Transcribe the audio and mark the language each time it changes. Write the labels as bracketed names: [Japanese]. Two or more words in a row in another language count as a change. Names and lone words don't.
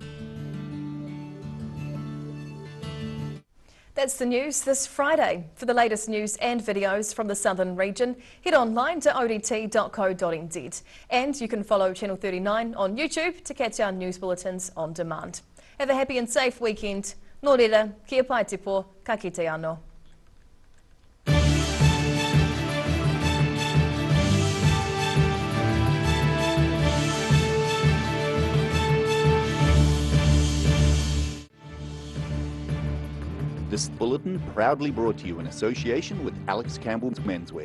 [English] That's the news this Friday. For the latest news and videos from the southern region, head online to odt.co.nz. And you can follow Channel 39 on YouTube to catch our news bulletins on demand. Have a happy and safe weekend. [Māori] Nō reira, kia pai te pō, ka kite anō. [English] This bulletin proudly brought to you in association with Alex Campbell's Menswear.